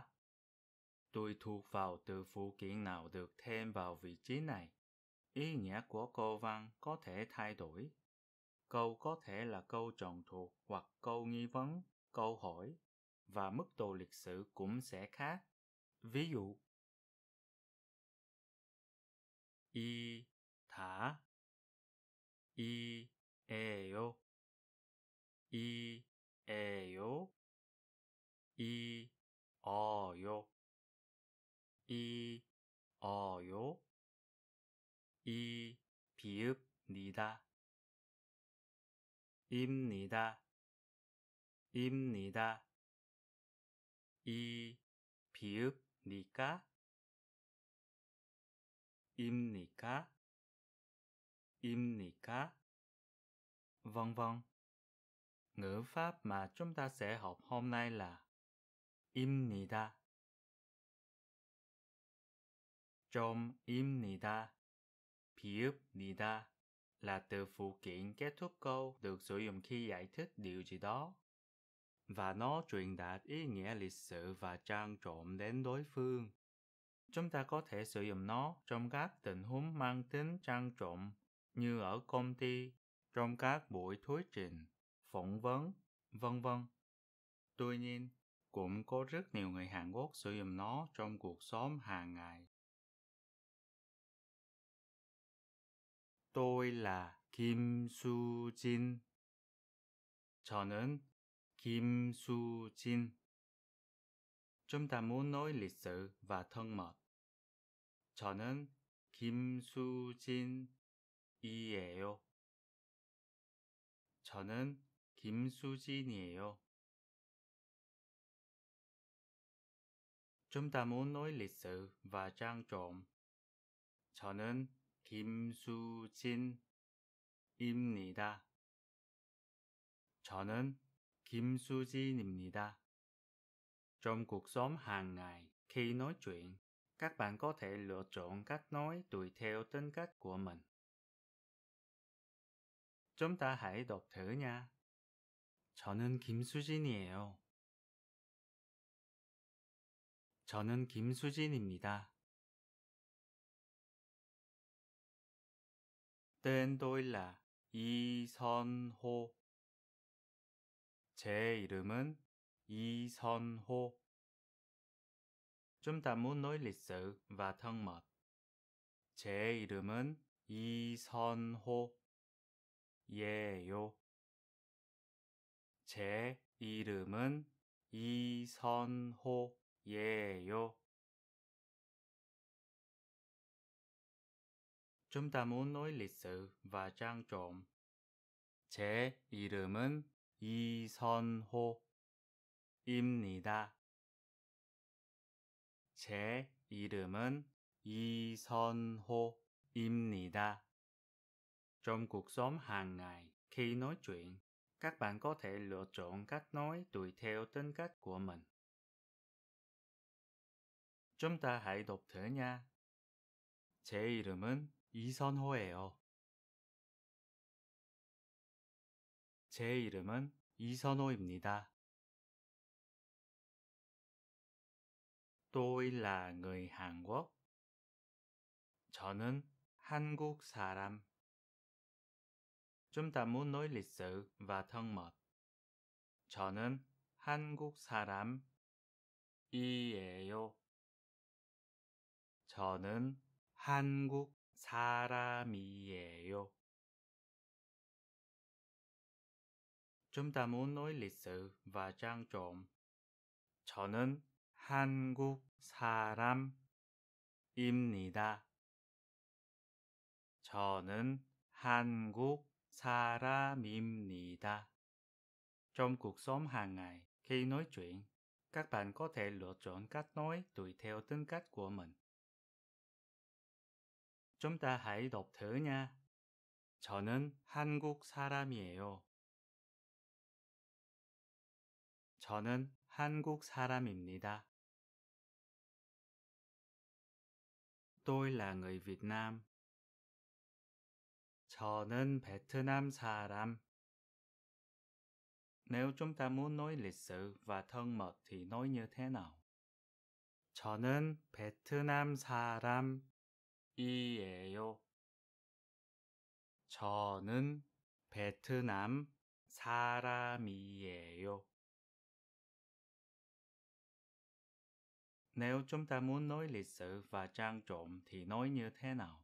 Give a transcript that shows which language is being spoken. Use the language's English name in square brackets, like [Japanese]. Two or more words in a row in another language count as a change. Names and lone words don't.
[Vietnamese] Tùy thuộc vào từ phụ kiện nào được thêm vào vị trí này, ý nghĩa của câu văn có thể thay đổi. Câu có thể là câu tròn thuộc hoặc câu nghi vấn, câu hỏi, và mức độ lịch sử cũng sẽ khác. Ví dụ, [Korean] 이, 다, 이, 에요, 이, 에요, 이, 어요, 이, 어요, 이, 비읍니다, 입니다, 입니다, 이, 비읍니까, 입니까, 입니까, [Vietnamese] vân vân. Ngữ pháp mà chúng ta sẽ học hôm nay là 입니다. [Korean] 좀 입니다, 비읍니다 [Vietnamese] là từ phụ kiện kết thúc câu được sử dụng khi giải thích điều gì đó. Và nó truyền đạt ý nghĩa lịch sự và trang trọng đến đối phương. Chúng ta có thể sử dụng nó trong các tình huống mang tính trang trọng như ở công ty, trong các buổi thuyết trình, phỏng vấn, vân vân. Tuy nhiên, cũng có rất nhiều người Hàn Quốc sử dụng nó trong cuộc sống hàng ngày. Tôi là Kim Su-jin. [Korean] 저는 김수진. [Vietnamese] Chúng ta muốn nói lịch sự và thân mật. [Korean] 저는 김수진이에요. 저는 김수진이에요. [Vietnamese] Chúng ta muốn nói lịch sự và trang trọng. [Korean] 저는 김수진입니다. 저는 김수진입니다. [Vietnamese] Trong cuộc sống hàng ngày, khi nói chuyện, các bạn có thể lựa chọn cách nói tùy theo tính cách của mình. Chúng ta hãy đọc thử nha. [Korean] 저는 김수진이에요. 저는 김수진입니다. [Vietnamese] Tên tôi là 이선호. [Korean] 제 이름은 이선호. [Vietnamese] Chúng ta muốn nói lịch sự và thân mật. [Korean] 제 이름은 이선호예요. 제 이름은 이선호예요. [Vietnamese] Chúng ta muốn nói lịch sự và trang trọng. [Korean] 제 이름은 이선호입니다. 제 이름은 이선호입니다. [Vietnamese] Trong cuộc sống hàng ngày, khi nói chuyện, các bạn có thể lựa chọn cách nói tùy theo tính cách của mình. Chúng ta hãy đọc thử nha. [Korean] 제 이름은 이선호예요. 제 이름은 이선호입니다. [Vietnamese] Tôi là người Hàn Quốc. [Korean] 저는 한국 사람. [Vietnamese] Chúng ta muốn nói lịch sự và thân mật. [Korean] 저는 한국 사람이에요. 저는 한국 사람이에요. [Vietnamese] Chúng ta muốn nói lịch sự và trang trọng. [Korean] 저는 한국 사람입니다. 저는 한국 사람입니다. [Vietnamese] Trong cuộc sống hàng ngày, khi nói chuyện, các bạn có thể lựa chọn cách nói tùy theo tính cách của mình. Chúng ta hãy đọc thử nha. [Korean] 저는 한국 사람이에요. 저는 한국 사람입니다. [Vietnamese] Tôi là người Việt Nam. [Korean] 저는 베트남 사람. [Vietnamese] Nếu chúng ta muốn nói lịch sự và thân mật thì nói như thế nào? [Korean] 저는 베트남 사람이에요. 저는 베트남 사람이에요. [Vietnamese] Nếu chúng ta muốn nói lịch sự và trang trọng thì nói như thế nào?